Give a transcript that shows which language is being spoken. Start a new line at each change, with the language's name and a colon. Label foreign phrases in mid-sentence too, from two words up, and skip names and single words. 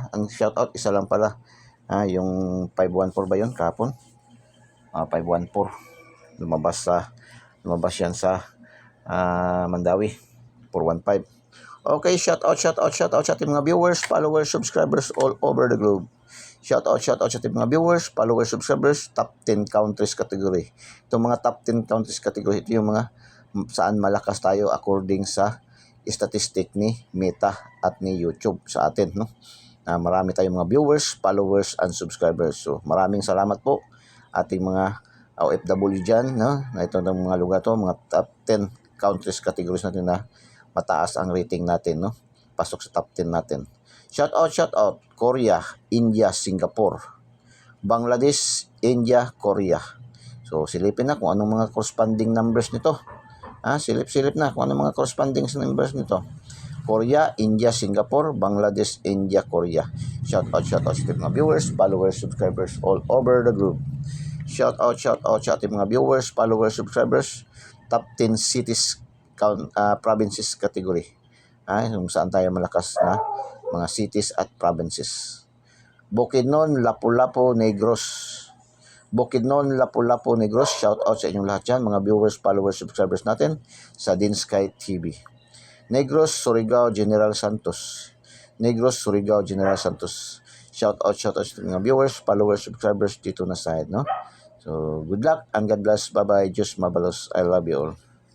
Filipino: Ang shout out, isa lang pala. Yung 514 ba yun kahapon? 514. Lumabas yan sa Mandawi. 415. Okay, shout out sa ating mga
English: viewers, followers, subscribers all over the globe.
Filipino: Shout out sa ating mga
English: viewers, followers, subscribers, top 10 countries category.
Filipino: Itong mga
English: top 10 countries category,
Filipino: ito yung mga saan malakas tayo according sa statistic ni Meta at ni YouTube sa atin, no? Marami tayong mga
English: viewers, followers, and subscribers.
Filipino: So, maraming salamat po ating mga OFW dyan, no? Na ito ng mga lugar to, mga
English: top 10 countries categories
Filipino: natin na mataas ang rating natin, no? Pasok sa top 10 natin. Shout out, Korea, India, Singapore, Bangladesh, India, Korea. So, silipin na kung anong mga
English: corresponding numbers
Filipino: nito. Silip na kung anong mga
English: corresponding numbers
Filipino: nito. Korea, India, Singapore, Bangladesh, India, Korea. Shout out sa mga
English: viewers, followers, subscribers all over the globe.
Filipino: Shout out sa ating mga
English: viewers, followers, subscribers, top 10 cities, provinces category.
Filipino: Kung saan tayo malakas na mga cities at provinces. Bukidnon, Lapu-Lapu, Negros. Bukidnon, Lapu-Lapu, Negros. Shout out sa inyong lahat dyan, mga
English: viewers, followers, subscribers
Filipino: natin sa Dinsky TV. Negros, Surigao, General Santos. Negros, Surigao, General Santos. Shout out sa mga
English: viewers, followers, subscribers
Filipino: dito na side, no?
English: So, good luck and God bless. Bye-bye.
Cebuano: Diyos mabalos.
English: I love you all.